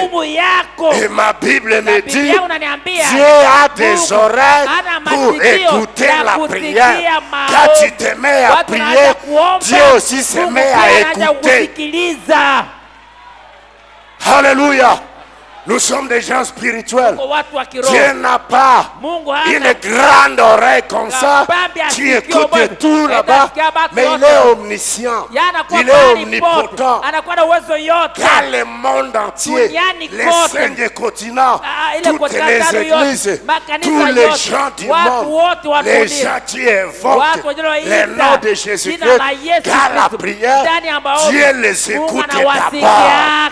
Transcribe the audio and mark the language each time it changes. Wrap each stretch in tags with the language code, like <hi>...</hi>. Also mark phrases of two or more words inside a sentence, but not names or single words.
<fr>Et ma Bible me dit, Dieu a des oreilles pour écouter la prière. Quand tu te mets à prier, Dieu aussi se met à écouter. Alléluia. Nous sommes des gens spirituels.</fr> <sw>Tuko watu wa kiroho.</sw> <fr>Dieu n'a pas</fr> <sw>Mungu hana</sw> <fr>une grande oreille comme ça qui écoute tout là-bas, mais il est omniscient, il est omnipotent.</fr> <sw>Anakuwa na uwezo yote.</sw> <fr>Car le monde entier, les 5 continents, toutes les églises, tous les gens du monde, les gens qui invoquent le nom de Jésus-Christ, car la prière, Dieu les écoute d'abord.</fr>